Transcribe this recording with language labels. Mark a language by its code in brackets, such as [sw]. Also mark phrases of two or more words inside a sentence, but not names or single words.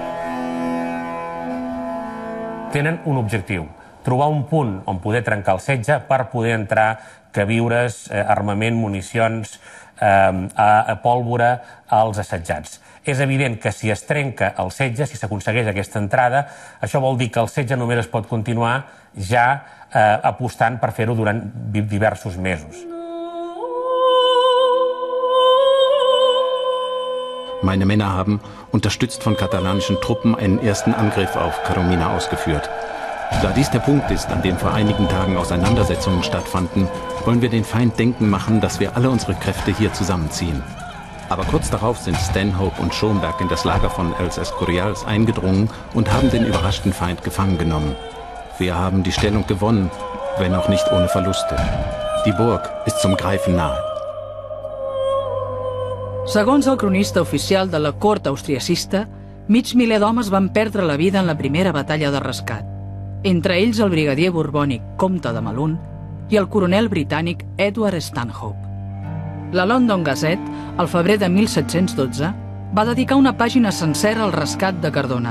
[ca] Tenen un objectiu, trobar un punt on poder trencar el setge per poder entrar queviures, armament, municions, pólvora als assetjats. És evident que si es trenca el setge, si s'aconsegueix aquesta entrada, això vol dir que el setge només es pot continuar ja apostant per fer-ho durant diversos mesos. [de] Meine Männer haben, unterstützt von katalanischen Truppen, einen ersten Angriff auf Caromina ausgeführt. Da dies der Punkt ist, an dem vor einigen Tagen Auseinandersetzungen stattfanden, wollen wir den Feind denken machen, dass wir alle unsere Kräfte hier zusammenziehen. Aber kurz darauf sind Stanhope und Schomberg in das Lager von Els Escorials eingedrungen und haben den überraschten Feind gefangen genommen. Wir haben die Stellung gewonnen, wenn auch nicht ohne Verluste. Die Burg ist zum Greifen nahe. [ca] Segons el cronista oficial de la cort austriacista, mig miler d'homes van perdre la vida en la primera batalla de rescat, entre ells el brigadier borbònic Comte de Melun i el coronel britànic Edward Stanhope. La London Gazette, al febrer de 1712, va dedicar una pàgina sencera al rescat de Cardona.